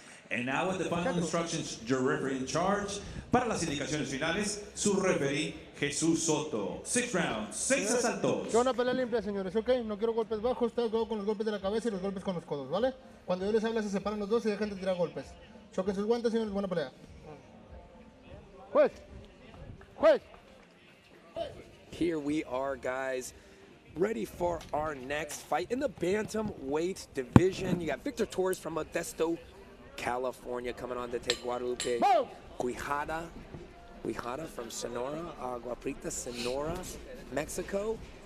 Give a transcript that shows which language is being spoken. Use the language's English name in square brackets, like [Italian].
[English] And now with the final instructions, your referee in charge. [Spanish] Para las indicaciones finales, su referee Jesús Soto. 6 rounds, 6 asaltos. Yo una pelea limpia, señores, ok. No quiero golpes bajos, tengo que con los golpes de la cabeza y los golpes con los codos, ¿vale? Cuando yo les hable se separan los dos y dejan de tirar golpes. Choquen sus guantes, señores, buena pelea. Juez. Juez. [English] Here we are, guys, ready for our next fight in the bantamweight division. You got Victor Torres from Modesto, California, coming on to take Guadalupe Quijada from Sonora, Agua Prieta, Sonora, Mexico.